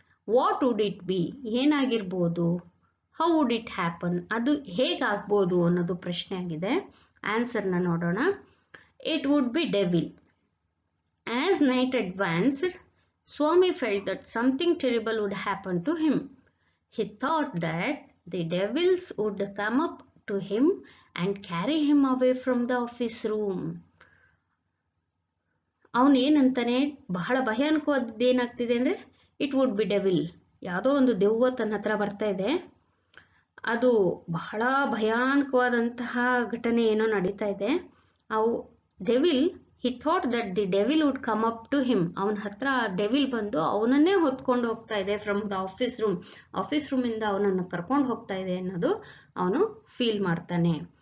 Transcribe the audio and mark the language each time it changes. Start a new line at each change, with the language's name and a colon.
English: What would it be?
Kannada: ಏನಾಗಿರ್ಬೋದು?
English: How would it happen?
Kannada: ಅದು ಹೇಗಾಗ್ಬೋದು ಅನ್ನೋದು ಪ್ರಶ್ನೆ ಆಗಿದೆ. ಆನ್ಸರ್ನ ನೋಡೋಣ.
English: It would be devil. As night advanced Swami felt that something terrible would happen to him. He thought that the devils would come up to him and carry him away from the office room.
Kannada: ಅವನೇನಂತಾನೆ, ಬಹಳ ಭಯಾನಕವಾದದ್ದು ಏನಾಗ್ತಿದೆ ಅಂದರೆ
English: it would be devil,
Kannada: ಯಾವುದೋ ಒಂದು ದೆವ್ವ ತನ್ನ ಹತ್ರ ಬರ್ತಾ ಇದೆ, ಅದು ಬಹಳ ಭಯಾನಕವಾದಂತಹ ಘಟನೆ ಏನೋ ನಡೀತಾ ಇದೆ. ಅವು devil,
English: he thought that the devil would come up to him,
Kannada: ಅವನ ಹತ್ರ ಡೆವಿಲ್ ಬಂದು ಅವನನ್ನೇ ಹೊತ್ಕೊಂಡು ಹೋಗ್ತಾ ಇದೆ
English: from the office room,
Kannada: office ರೂಮಿಂದ ಅವನನ್ನು ಕರ್ಕೊಂಡು ಹೋಗ್ತಾ ಇದೆ ಅನ್ನೋದು ಅವನು ಫೀಲ್ ಮಾಡ್ತಾನೆ.